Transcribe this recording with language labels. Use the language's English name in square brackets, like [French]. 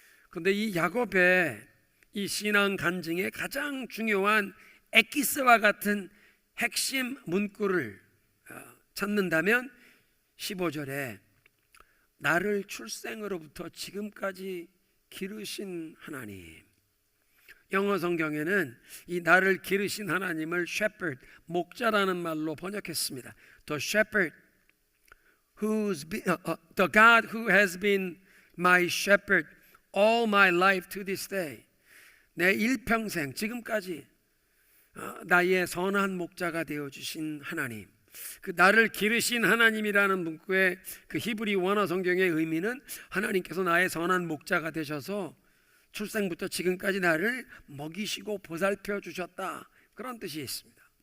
[Korean] 그런데 이 야곱의 이 신앙 간증의 가장 중요한 엑기스와 같은 핵심 문구를 찾는다면 15절에 나를 출생으로부터 지금까지 기르신 하나님, 영어 성경에는 이 나를 기르신 하나님을 shepherd, 목자라는 말로 번역했습니다. [English] The shepherd the God who has been my shepherd all my life to this day. [Korean] 내 일평생 지금까지 나의 선한 목자가 되어주신 하나님, 그 나를 기르신 하나님이라는 문구의 그 히브리 원어 성경의 의미는 하나님께서 나의 선한 목자가 되셔서 출생부터 지금까지 나를 먹이시고 보살펴 주셨다, 그런 뜻이 있습니다.